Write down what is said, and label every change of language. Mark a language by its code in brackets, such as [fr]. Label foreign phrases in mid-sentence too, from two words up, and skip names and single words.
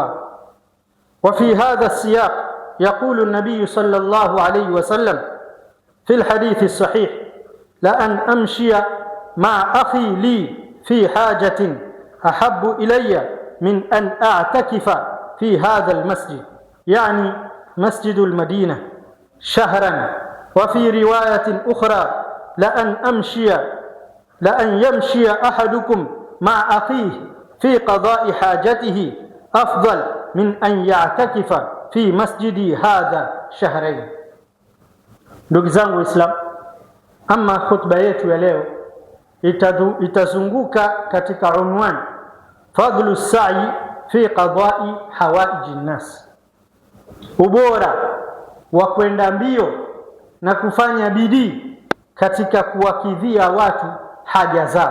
[ar] وفي هذا السياق يقول النبي صلى الله عليه وسلم في الحديث الصحيح: لأن أمشي مع أخي لي في حاجة أحب إلي من أن أعتكف في هذا المسجد، يعني مسجد المدينة، شهرا. وفي رواية أخرى: لأن يمشي أحدكم مع أخيه في قضاء حاجته أفضل من أن يعتكف في مسجدي هذا شهرين. [sw] Ndugu zangu Islam, ama khutba yetu ya leo itazunguka katika unwani [ar] فضل السعي في قضاء حوائج الناس, [sw] ubora wa kwenda mbio na kufanya bidii katika kuwakidhia watu haja zao.